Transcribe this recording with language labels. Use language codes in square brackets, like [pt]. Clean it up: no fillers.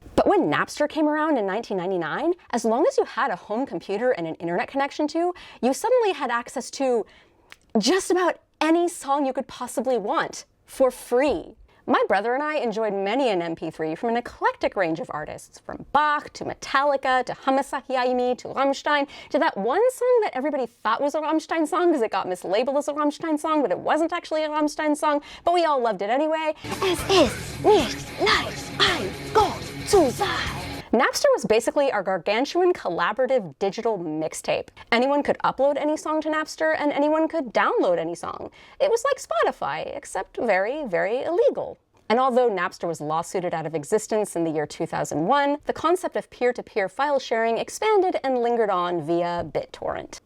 [en] But when Napster came around in 1999, as long as you had a home computer and an internet connection to, you suddenly had access to just about any song you could possibly want, for free. My brother and I enjoyed many an MP3 from an eclectic range of artists, from Bach to Metallica to Hamasaki Aimi to Rammstein to that one song that everybody thought was a Rammstein song because it got mislabeled as a Rammstein song, but it wasn't actually a Rammstein song, but we all loved it anyway. [de] Es ist nicht leicht, ein Gott zu sein. [en] Napster was basically our gargantuan collaborative digital mixtape. Anyone could upload any song to Napster and anyone could download any song. It was like Spotify, except very, very illegal. And although Napster was lawsuited out of existence in the year 2001, the concept of peer-to-peer file sharing expanded and lingered on via BitTorrent.